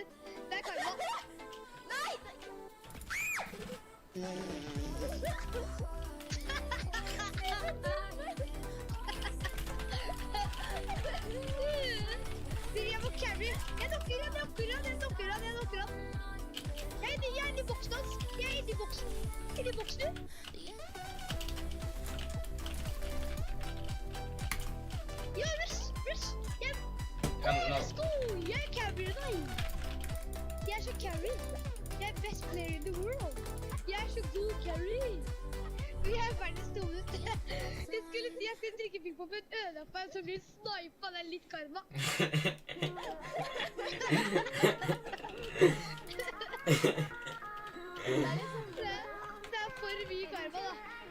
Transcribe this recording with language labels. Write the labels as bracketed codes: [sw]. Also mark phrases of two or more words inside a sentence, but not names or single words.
[no] Det er karma. Nei! Jeg må carry. Jeg knocker han. Jeg er inne i boksen hans. Jeg er inne i boksen. Inni boksen, du. Ja, rush. [en] Let's go. [no] Jeg er carrier deg. Jeg er så carry. Jeg er [en] best player in the world. [no] Jeg er så god carry. Vi er verdens dummeste. Jeg skulle si jeg skulle drikke ping pong, men ødela på en som blir snipet. Det er litt karma. Det er for mye karma, da.